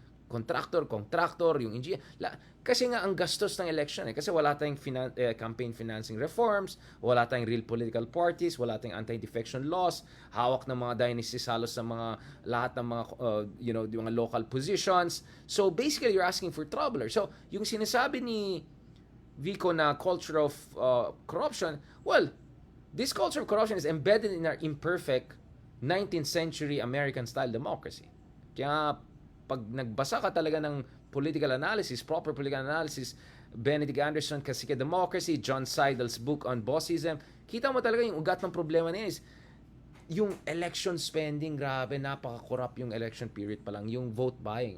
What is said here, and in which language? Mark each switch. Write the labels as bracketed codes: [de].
[tl] Contractor, yung engineer. Kasi nga ang gastos ng election eh. Kasi wala tayong campaign financing reforms, wala tayong real political parties, wala tayong anti-defection laws, hawak ng mga dynasties halos sa mga lahat ng mga yung mga local positions. [en] So basically you're asking for trouble. [tl] So yung sinasabi ni Vico na [en] culture of corruption, well, this culture of corruption is embedded in our imperfect 19th century American style democracy. [tl] Kaya pag nagbasa ka talaga ng political analysis, proper political analysis, Benedict Anderson, Kasika Democracy, John Seidel's book on bossism, kita mo talaga yung ugat ng problema niya is yung election spending, grabe, napaka-corrupt yung election period pa lang, yung vote buying.